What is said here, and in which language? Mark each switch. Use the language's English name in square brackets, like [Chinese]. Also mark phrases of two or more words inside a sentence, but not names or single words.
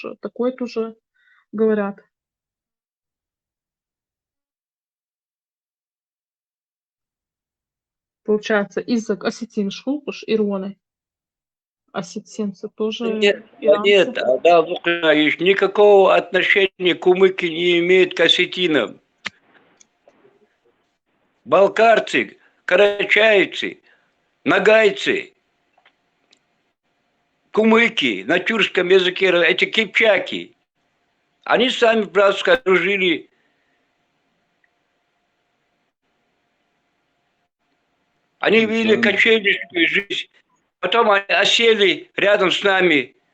[Russian] Такое тоже говорят. получается, язык осетин [Chechen] шхулпуш ироны. [Russian] Осетинцы тоже Нет, иранцы. да, Лукаевич, никакого отношения кумыки не имеют к осетинам. Балкарцы, карачайцы, нагайцы, кумыки, на тюркском языке, эти кипчаки, они сами братско дружили. Они вели кочевническую жизнь, потом они осели рядом с нами.